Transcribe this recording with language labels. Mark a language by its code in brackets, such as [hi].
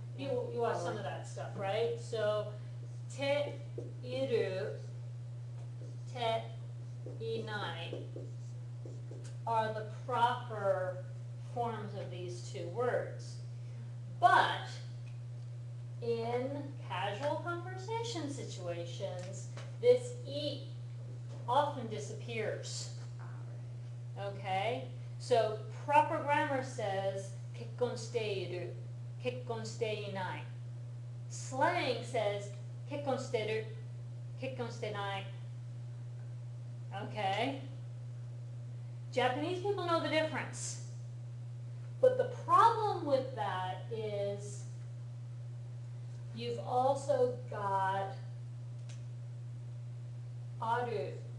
[en] You watch some of that stuff, right? So, te iru, te inai are the proper forms of these two words. But in casual conversation situations, this e often disappears. Okay? So proper grammar says [ja] 結婚している, 結婚していない. [en] Slang says [ja] 結婚してる, 結婚してない. [en] Okay? Japanese people know the difference. But the problem with that is you've also got aru.